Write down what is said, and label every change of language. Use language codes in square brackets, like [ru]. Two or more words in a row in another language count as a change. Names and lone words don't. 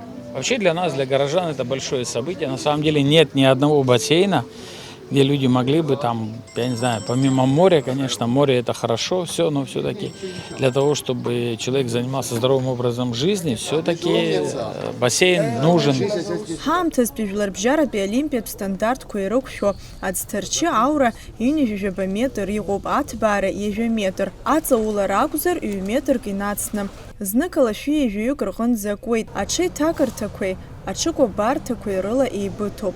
[ru] Вообще для нас, для горожан, это большое событие. На самом деле нет ни одного бассейна, где люди могли бы там, я не знаю, помимо моря, конечно, море это хорошо, все, но все-таки для того, чтобы человек занимался здоровым образом жизни, все-таки бассейн нужен. [ab] Ҳаамҭаз жәларбжьаратәи олимпиатә стандартқәа ирықәшәо аӡҭарчы аура ҩынҩажәаба метр иҟоуп, аҭбаара ҩажәа метр. Аҵаулара акәзар, 2 метрк инацны. Знык алашәи ҩажәаҩык рҟынӡа акуеит. Аҽеиҭакарҭақәеи аҽыкәабарҭақәеи рыла еибыҭоуп.